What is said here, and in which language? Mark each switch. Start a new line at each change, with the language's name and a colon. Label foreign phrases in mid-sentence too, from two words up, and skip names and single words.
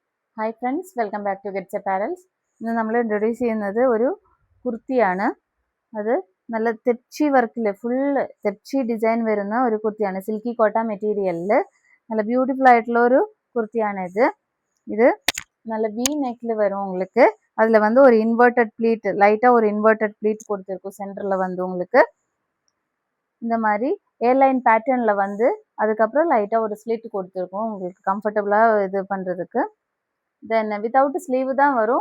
English: Hi friends, welcome back to Gets Apparels.
Malayalam: ഇന്ന് നമ്മൾ ഇൻട്രൊഡ്യൂസ് ചെയ്യുന്നത് ഒരു കുർത്തിയാണ്. അത് നല്ല തെപ്ചി വർക്കിൽ ഫുള്ള് തെപ്ചി ഡിസൈൻ വരുന്ന ഒരു കുർത്തിയാണ്. സിൽക്കി കോട്ട മെറ്റീരിയലിൽ നല്ല ബ്യൂട്ടിഫുൾ ആയിട്ടുള്ള ഒരു കുർത്തിയാണ് ഇത്
Tamil: நல்ல V நெக்ல வரும் உங்களுக்கு. அதுல வந்து ஒரு
English: inverted pleat
Tamil: லைட்டா ஒரு
English: inverted pleat
Tamil: கொடுத்திருக்கும் சென்டர்ல வந்து உங்களுக்கு இந்த மாதிரி ஏர்லைன் பேட்டர்ன்ல வந்து அதுக்கப்புறம் லைட்டா ஒரு ஸ்லிட் கொடுத்திருக்கும் உங்களுக்கு கம்ஃபர்டபுளா இது பண்றதுக்கு.
English: then without sleeve
Tamil: தான் வரும்.